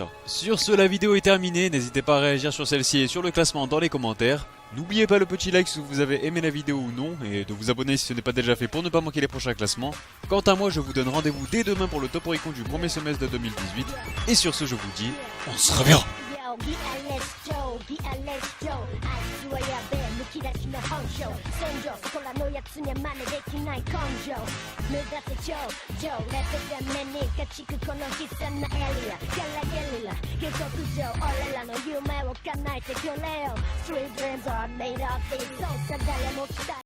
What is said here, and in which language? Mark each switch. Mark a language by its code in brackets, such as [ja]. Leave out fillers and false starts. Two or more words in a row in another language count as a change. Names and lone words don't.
[fr] Sur ce, la vidéo est terminée, n'hésitez pas à réagir sur celle-ci et sur le classement dans les commentaires. N'oubliez pas le petit like si vous avez aimé la vidéo ou non, et de vous abonner si ce n'est pas déjà fait pour ne pas manquer les prochains classements. Quant à moi, je vous donne rendez-vous dès demain pour le top Oricon du premier semestre de 2018. Et sur ce, je vous dis, on se reverra. [ja] むき出しの本性戦場そこらのやつには真似できない根性目指せ頂上レベル目に勝ちくこの悲惨なエリアゲラゲリラ下克上俺らの夢を叶えてくれよ [en] Street dreams are made of these [ja] そうさ誰も期待